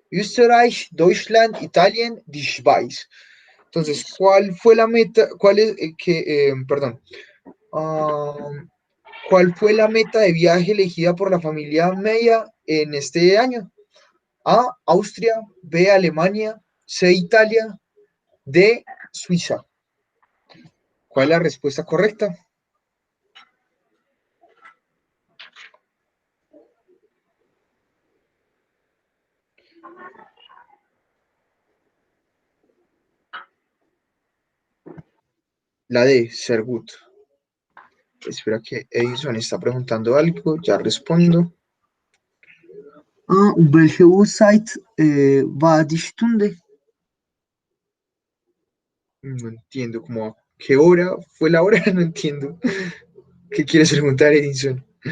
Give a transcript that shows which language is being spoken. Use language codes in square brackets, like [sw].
[de] Österreich, Deutschland, Italien, die Schweiz. [es] Entonces, ¿cuál fue la meta? Perdón. ¿Cuál fue la meta de viaje elegida por la familia Meyer en este año? A, Austria, B, Alemania, C, Italia, D, Suiza. ¿Cuál es la respuesta correcta? La D, [de] sehr gut. [es] Espera que Edison está preguntando algo, ya respondo. [de] Welche Uhrzeit war die Stunde? [es] No entiendo, como a qué hora fue la hora, no entiendo. ¿Qué quieres preguntar, Edison?